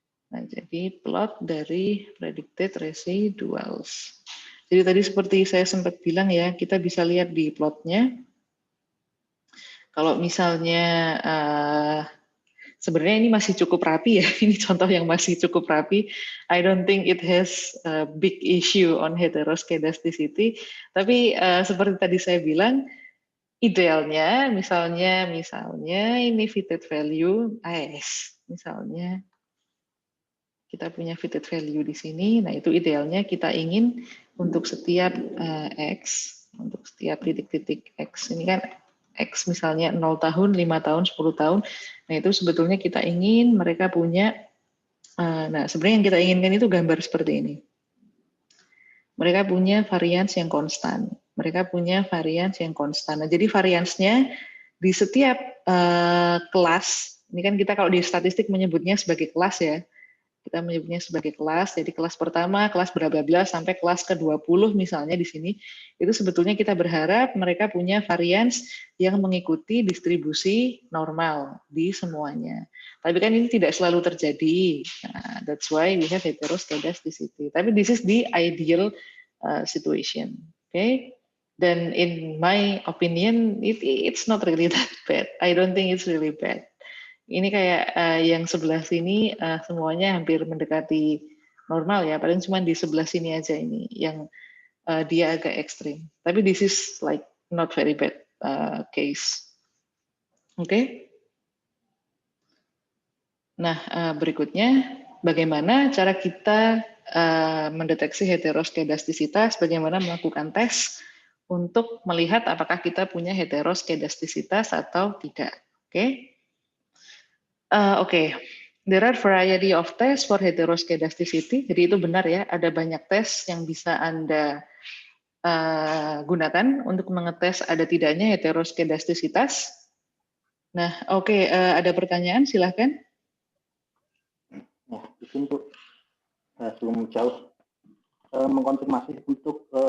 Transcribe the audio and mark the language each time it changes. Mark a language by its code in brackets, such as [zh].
[id] Nah, jadi plot dari predicted residuals. Jadi tadi seperti saya sempat bilang ya, kita bisa lihat di plotnya. Kalau misalnya sebenarnya ini masih cukup rapi ya, ini contoh yang masih cukup rapi. [en] I don't think it has a big issue on heteroskedasticity. [id] Tapi seperti tadi saya bilang, idealnya misalnya ini fitted value AS, misalnya kita punya fitted value di sini. Nah, itu idealnya kita ingin untuk setiap X, untuk setiap titik-titik X. Ini kan X misalnya 0 tahun, 5 tahun, 10 tahun. Nah, itu sebetulnya kita ingin mereka punya, nah sebenarnya yang kita inginkan itu gambar seperti ini. Mereka punya varians yang konstan. Mereka punya varians yang konstan. Nah, jadi variansnya di setiap kelas, ini kan kita kalau di statistik menyebutnya sebagai kelas ya, kita menyebutnya sebagai kelas, jadi kelas pertama, kelas berapa sampai kelas ke-20 misalnya di sini, itu sebetulnya kita berharap mereka punya varians yang mengikuti distribusi normal di semuanya. Tapi kan ini tidak selalu terjadi, nah, [en] that's why we have heteroskedasticity. [id] Tapi [en] this is the ideal situation, okay? [id] Dan [en] in my opinion, it's not really that bad. I don't think it's really bad. [id] Ini kayak yang sebelah sini semuanya hampir mendekati normal ya, paling cuma di sebelah sini aja ini yang dia agak ekstrim. Tapi [en] this is like not very bad case. [id] Oke. Nah, berikutnya bagaimana cara kita mendeteksi heteroskedastisitas, bagaimana melakukan tes untuk melihat apakah kita punya heteroskedastisitas atau tidak. Oke. Oke. [en] There are variety of tests for heteroskedasticity. [id] Jadi itu benar ya, ada banyak tes yang bisa Anda gunakan untuk mengetes ada tidaknya heteroskedastisitas. Nah, oke, ada pertanyaan, silahkan. Ya, izin Bu, sebelum jauh mengkonfirmasi untuk